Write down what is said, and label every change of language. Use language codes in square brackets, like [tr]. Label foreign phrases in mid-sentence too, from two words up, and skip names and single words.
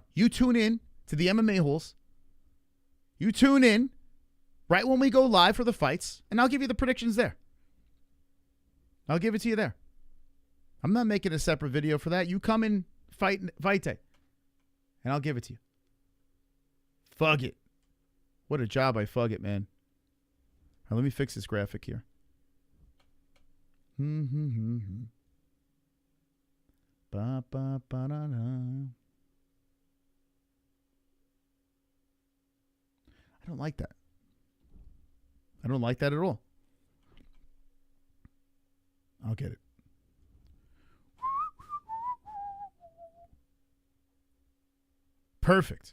[en] You tune in to the MMA-Holes. You tune in right when we go live for the fights, and I'll give you the predictions there. I'll give it to you there. I'm not making a separate video for that. You come in fight day, and I'll give it to you. Fugitt. What a job by Fugitt, man. All right, let me fix this graphic here. Ba, ba, ba, da, da. I don't like that. I don't like that at all. I'll get it. Perfect.